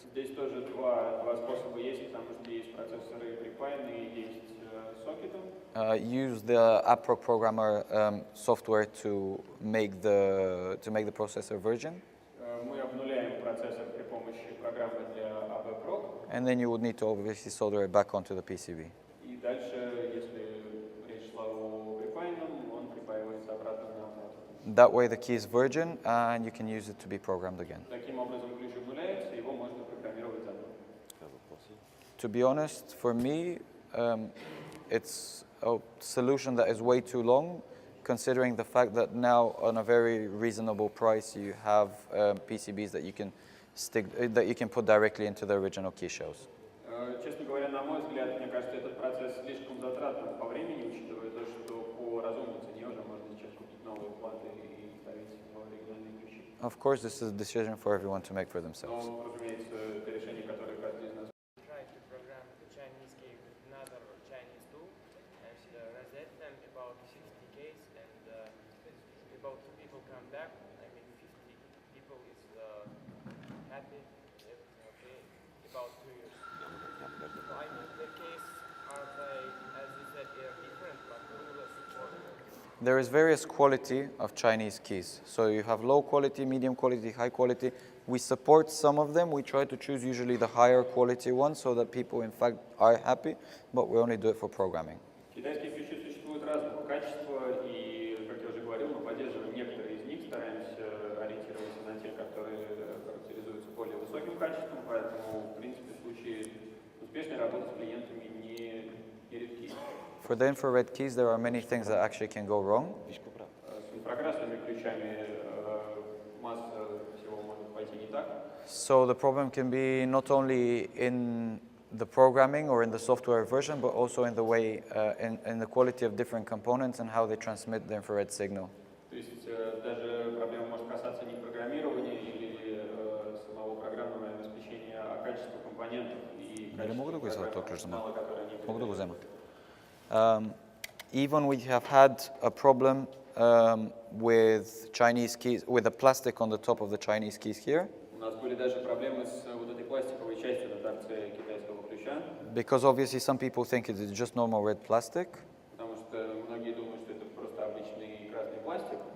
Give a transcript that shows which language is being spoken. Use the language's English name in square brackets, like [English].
[Russian] Здесь тоже два способа есть, потому что есть процессоры припаянные, есть с сокетом. [English] Use the AppRog programmer software to make the processor virgin. [Russian] Мы обнуляем процессор при помощи программы для ABPROG. [English] And then you would need to obviously solder it back onto the PCB. [Russian] И дальше, если речь шла о припаянном, он припаивается обратно на плату. [English] That way the key is virgin and you can use it to be programmed again. [Russian] Таким образом ключ обнуляется, его можно программировать заново. [English] To be honest, for me, it's a solution that is way too long, considering the fact that now on a very reasonable price you have PCBs that you can put directly into the original key shells. [Russian] Честно говоря, на мой взгляд, мне кажется, этот процесс слишком затратным по времени, учитывая то, что по разумной цене уже можно сейчас купить новые платы и ставить в оригинальные ключи. [English] Of course, this is a decision for everyone to make for themselves. [Russian] Но, разумеется, это решение, которое каждый из нас. [English] Try to program the Chinese key with another Chinese tool and reset them about 50 keys, and about 2 people come back. I mean, 50 people is happy, everything okay, about 2 years. So I mean, the keys are they, as you said, they are different, but more or less support. there is various quality of Chinese keys. So you have low quality, medium quality, high quality. We support some of them. We try to choose usually the higher quality ones so that people in fact are happy, but we only do it for programming. [Russian] Китайские ключи существуют разного качества, и, как я уже говорил, мы поддерживаем некоторые из них, стараемся ориентироваться на те, которые характеризуются более высоким качеством, поэтому, в принципе, случаи успешной работы с клиентами не редки. [English] For the infrared keys, there are many things that actually can go wrong. [Russian] С инфракрасными ключами масса всего может пойти не так. [English] So the problem can be not only in the programming or in the software version, but also in the way, in the quality of different components and how they transmit the infrared signal. [Russian] То есть даже проблема может касаться не программирования или самого программного обеспечения, а качества компонентов и качества программного, которые они передают. [English] Even we have had a problem with Chinese keys, with the plastic on the top of the Chinese keys here. [Russian] У нас были даже проблемы с вот этой пластиковой частью на торце китайского ключа. [English] Because obviously some people think it is just normal red plastic. [Russian] Потому что многие думают, что это просто обычный красный пластик.